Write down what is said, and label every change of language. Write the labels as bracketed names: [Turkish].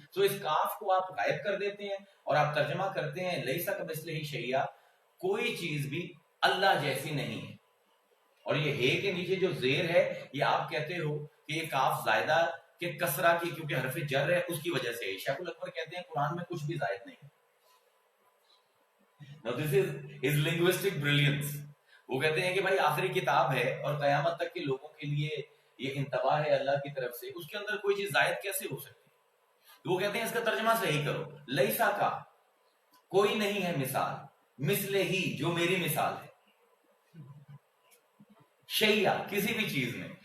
[Urdu] تو اس کاف کو آپ غائب کر دیتے ہیں اور آپ ترجمہ کرتے ہیں لیسا کا مثل ہی شیء، کوئی چیز بھی اللہ جیسی نہیں ہے. اور یہ ہے کے نیچے جو زیر ہے یہ آپ کہتے ہو کہ یہ کاف زائدہ کہ کسرہ کی کیونکہ حرف جر ہے اس کی وجہ سے. شیخ الاکبر کہتے ہیں قرآن میں کچھ بھی زائد نہیں. [English] Now this is his linguistic brilliance. [Urdu] وہ کہتے ہیں کہ بھائی آخری کتاب ہے اور قیامت تک کے لوگوں کے لیے یہ انتباہ ہے اللہ کی طرف سے، اس کے اندر کوئی چیز زائد کیسے ہو سکتی؟ تو وہ کہتے ہیں اس کا ترجمہ صحیح کرو، لیسا کا کوئی نہیں ہے مثال، مثل ہی جو میری مثال ہے، شیء کسی بھی چیز میں.